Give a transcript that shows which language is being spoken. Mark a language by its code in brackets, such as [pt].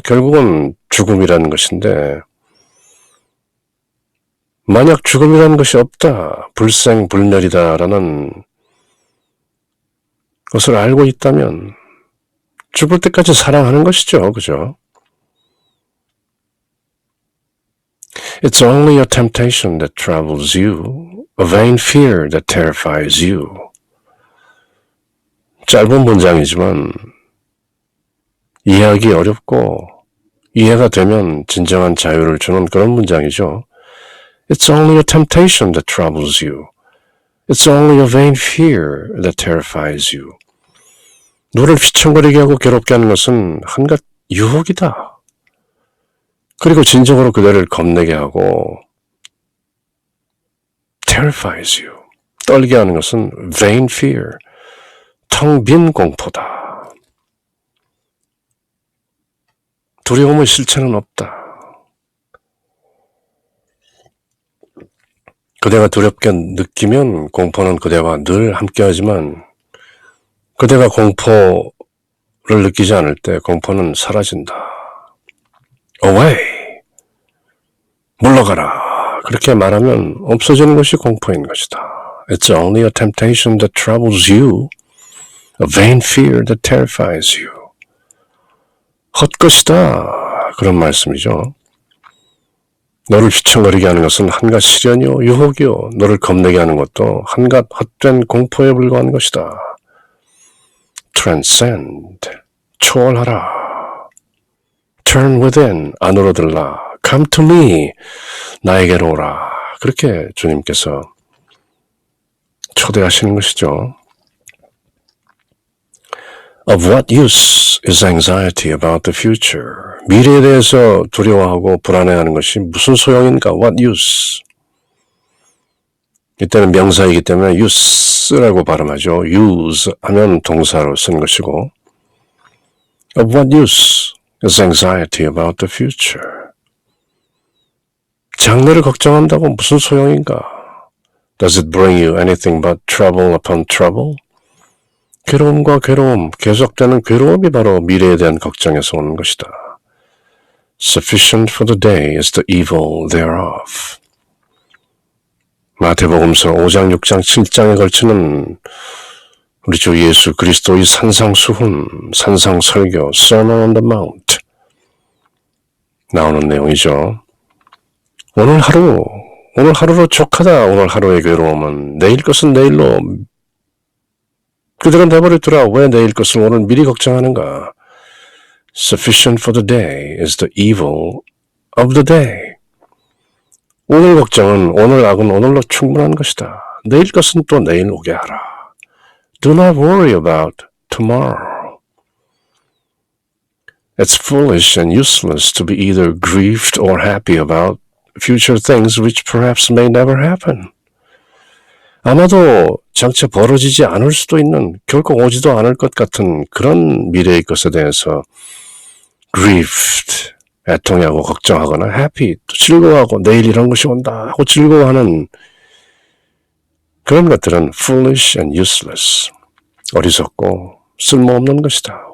[ko] 결국은 죽음이라는 것인데 만약 죽음이라는 것이 없다, 불생불멸이다라는 것을 알고 있다면 죽을 때까지 사랑하는 것이죠. 그죠? [en] It's only a temptation that troubles you, a vain fear that terrifies you. [ko] 짧은 문장이지만 이해하기 어렵고 이해가 되면 진정한 자유를 주는 그런 문장이죠. [en] It's only a temptation that troubles you. It's only a vain fear that terrifies you. [ko] 너를 휘청거리게 하고 괴롭게 하는 것은 한갓 유혹이다. 그리고 진정으로 그대를 겁내게 하고 [en] terrifies you. [ko] 떨게 하는 것은 [en] vain fear. [ko] 텅 빈 공포다. 두려움의 실체는 없다. 그대가 두렵게 느끼면 공포는 그대와 늘 함께하지만 그대가 공포를 느끼지 않을 때 공포는 사라진다. [en] Away! [ko] 물러가라. 그렇게 말하면 없어지는 것이 공포인 것이다. [en] It's only a temptation that troubles you, a vain fear that terrifies you. [ko] 헛것이다. 그런 말씀이죠. 너를 휘청거리게 하는 것은 한갓 시련이요, 유혹이요. 너를 겁내게 하는 것도 한갓 헛된 공포에 불과한 것이다. [en] Transcend, [ko] 초월하라. [en] Turn within, [ko] 안으로 들라. [en] Come to me, [ko] 나에게로 오라. 그렇게 주님께서 초대하시는 것이죠. [en] Of what use is anxiety about the future? [ko] 미래에 대해서 두려워하고 불안해하는 것이 무슨 소용인가? [en] What use? [ko] 이때는 명사이기 때문에 use라고 발음하죠. [en] use [ko] 하면 동사로 쓰는 것이고 [en] Of what use is anxiety about the future? [ko] 장래를 걱정한다고 무슨 소용인가? [en] Does it bring you anything but trouble upon trouble? [ko] 괴로움과 괴로움, 계속되는 괴로움이 바로 미래에 대한 걱정에서 오는 것이다. [en] Sufficient for the day is the evil thereof. [ko] 마태복음서 5장, 6장, 7장에 걸치는 우리 주 예수 그리스도의 산상수훈, 산상설교, [en] Sermon on the Mount [ko] 나오는 내용이죠. 오늘 하루로 족하다. 오늘 하루의 괴로움은 내일 것은 내일로 그대로 내버려두라. 왜 내일 것을 오늘 미리 걱정하는가? [en] Sufficient for the day is the evil of the day. [ko] 오늘 걱정은 오늘 악은 오늘로 충분한 것이다. 내일 것은 또 내일 오게 하라. [en] Do not worry about tomorrow. It's foolish and useless to be either grieved or happy about future things which perhaps may never happen. [ko] 아마도 장차 벌어지지 않을 수도 있는, 결코 오지도 않을 것 같은 그런 미래의 것에 대해서 grieved, 애통하고 걱정하거나 happy, 또 즐거워하고 내일 이런 것이 온다 하고 즐거워하는 그런 것들은 [en] foolish and useless, [ko] 어리석고 쓸모없는 것이다.